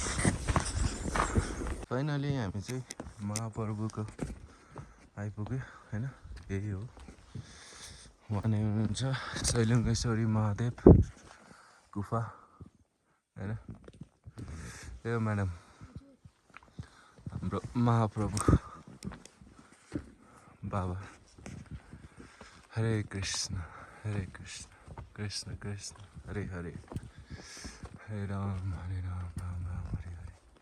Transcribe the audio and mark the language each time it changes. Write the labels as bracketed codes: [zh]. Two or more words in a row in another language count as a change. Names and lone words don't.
[ne] फाइनली हामी चाहिँ महापर्वको आइपुग्यो होइन यही हो उहाँ नै हुनुहुन्छ सैलुङेश्वरी महादेव गुफा होइन ए म्याडम हाम्रो महाप्रभु [sa] बाबा हरे कृष्ण कृष्ण कृष्ण हरे हरे हरे राम राम राम हरे हरे